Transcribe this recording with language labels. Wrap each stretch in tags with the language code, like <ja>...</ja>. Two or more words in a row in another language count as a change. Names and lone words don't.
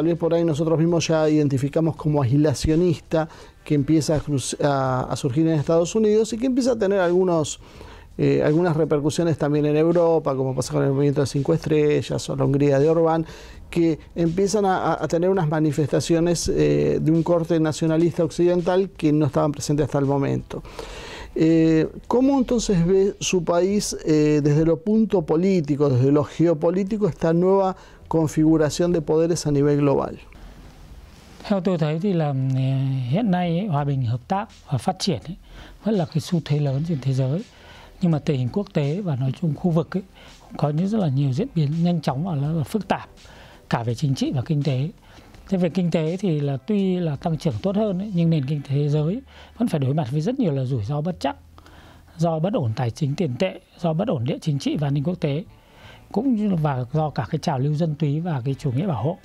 <es>vez por ahí nosotros mismos ya identificamos como aislacionista, que empieza a surgir en Estados Unidos y que empieza a tener algunas repercusiones también en Europa, como pasa con el movimiento de 5 estrellas o la Hungría de Orbán, que empiezan a tener unas manifestaciones de un corte nacionalista occidental que no estaban presentes hasta el momento. ¿Cómo entonces ve su país desde lo punto político, desde lo geopolítico, esta nueva configuración de poderes a nivel global?</es> <vi>Theo tôi thấy thì là hiện nay hòa bình, hợp tác và phát triển vẫn là cái xu thế lớn trên thế giới. Nhưng mà tình hình quốc tế và nói chung khu vực cũng có rất là nhiều diễn biến nhanh chóng và rất là phức tạp, cả về chính trị và kinh tế. Thế về kinh tế thì là tuy là tăng trưởng tốt hơn nhưng nền kinh tế thế giới vẫn phải đối mặt với rất nhiều là rủi ro bất trắc, do bất ổn tài chính tiền tệ, do bất ổn địa chính trị và an ninh quốc tế, cũng như và do cả cái trào lưu dân túy và cái chủ nghĩa bảo hộ.</vi>